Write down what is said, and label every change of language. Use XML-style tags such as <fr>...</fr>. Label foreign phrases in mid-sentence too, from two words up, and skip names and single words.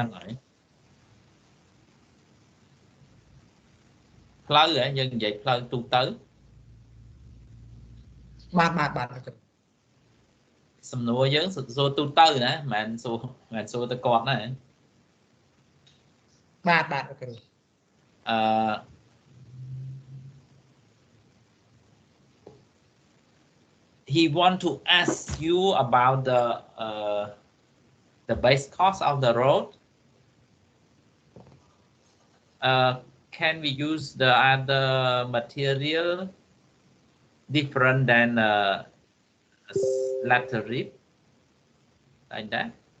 <km>ហ្នឹងហើយផ្លូវយើងនិយាយផ្លូវទូទៅ បាទ សំណួរយើងសួរទូទៅណាមិនសួរទៅគាត់ណា បាទគ្រូ</km> <en>he want to ask you about the base cost of the road. Can we use the other material different than laterite like that?</en>